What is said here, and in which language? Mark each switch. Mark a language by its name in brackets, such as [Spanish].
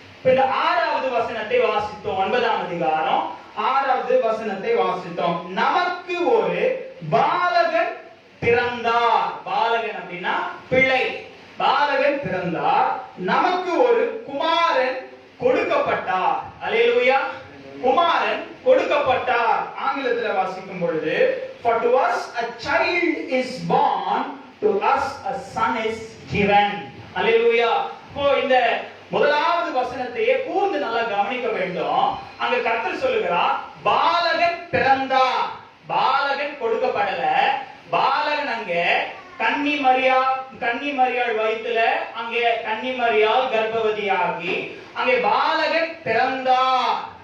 [Tamil] இந்த 6வது வசனத்தை வாசித்தோம். 9ஆம் அதிகாரம் 6வது வசனத்தை வாசித்தோம். நமக்கு ஒரு பாலகன் பிறந்தார். பாலகன் அப்படின்னா பிள்ளை. பாலகன் பிறந்தார், நமக்கு ஒரு குமாரன் கொடுக்கப்பட்டார். அல்லேலூயா. குமாரன் கொடுக்கப்பட்டார். ஆங்கிலத்தில் வாசிக்கும் பொழுது [English] for to us a child is born, to us a son is given. [Tamil] அல்லேலூயா. இந்த முதலாவது வசனத்தையே கூர்ந்து நல்லா கவனிக்க வேண்டும். அங்க கர்த்தர் சொல்லுகிறார், பாலகன் பிறந்தார். பாலகன் கொடுக்கப்படல. பாலகன் அங்க கன்னி மரியாள் வயித்துல அங்கே கன்னி மரியாள் கர்ப்பவதியாகி அங்கே பாலகன் பிறந்தார்.